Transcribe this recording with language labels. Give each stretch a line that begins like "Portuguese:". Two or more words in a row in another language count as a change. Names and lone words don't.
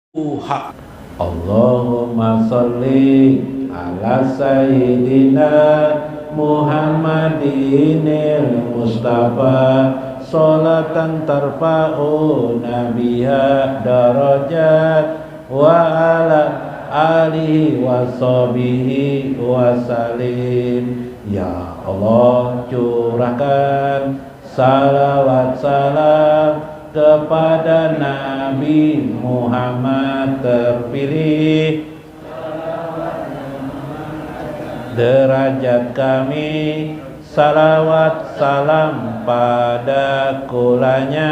Arabic: حق. اللهم صل على سيدنا محمد المصطفى صلاة ترفعنا بها درجات وعلى آله وصحبه وسلم.
Indonesian: Ya Allah, curahkan salawat salam kepada Nabi Muhammad terpilih, derajat kami salawat salam pada kulanya